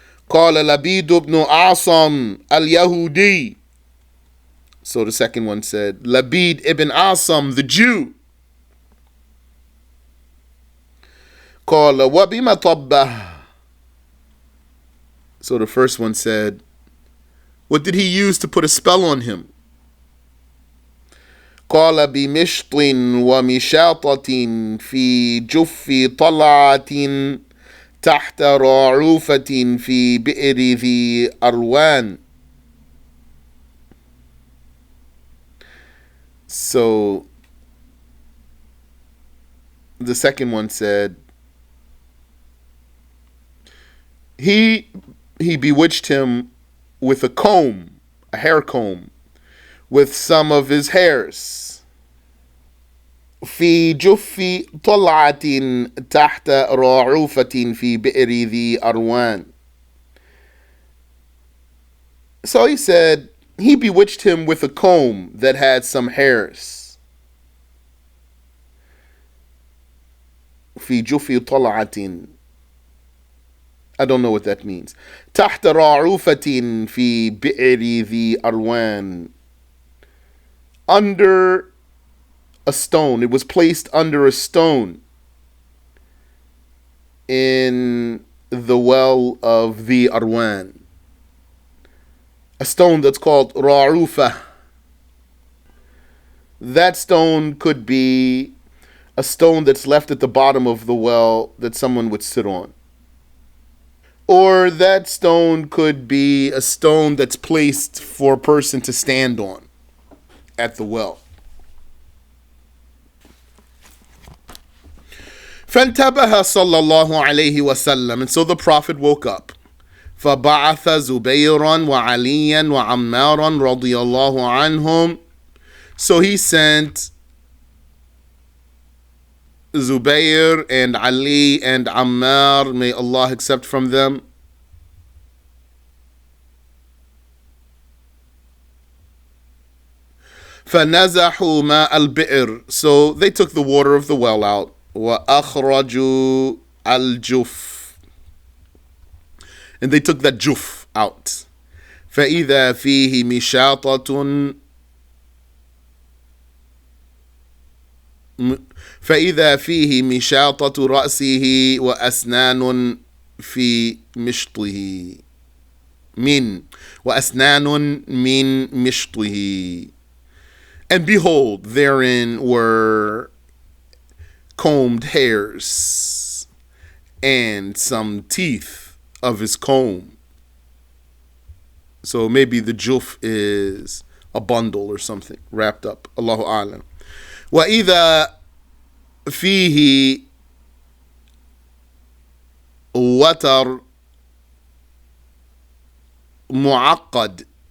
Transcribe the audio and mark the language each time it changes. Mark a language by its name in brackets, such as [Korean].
[Arabic] قال لبيد بن عاصم اليهودي, [English] so the second one said, Labid ibn Asam, the Jew. [Arabic] قال وبما طبه, [English] so the first one said, what did he use to put a spell on him? [Arabic] قال بمشط ومشاطة في جف طلعة تحت راعوفة في بئر ذي أروان. [English] So the second one said, he bewitched him with a comb, a hair comb, with some of his hairs. [Arabic] في جف طلعة تحت راعوفة في بئر ذي أروان. [English] So he said, he bewitched him with a comb that had some hairs. [Arabic] في جف طلعة, [English] I don't know what that means. [Arabic] تحت راعوفة في بئر ذي أروان, [English] under a stone. It was placed under a stone in the well of the Arwan. A stone that's called Ra'ufa. That stone could be a stone that's left at the bottom of the well that someone would sit on. Or that stone could be a stone that's placed for a person to stand on at the well. [Arabic] فانتبه صلى الله عليه وسلم, [English] and so the Prophet woke up. [Arabic] فبعث زبيرا وعليا وعمارا رضي الله عنهم. [English] So he sent Zubayr and Ali and Ammar, may Allah accept from them. [Arabic] فنزحوا ماء البئر, [English] so they took the water of the well out. [Arabic] وأخرجوا الجف, [English] and they took that juf out. [Arabic] فإذا فيه مشاطة فإذا فيه مشاطة رأسه وأسنان في مشطه وأسنان من مشطه, [English] and behold, therein were combed hairs and some teeth of his comb. So maybe the juf is a bundle or something wrapped up. [Arabic] Allahu a'lam. وَإِذَا فِيهِ وَتَرْ مُعَقَّد,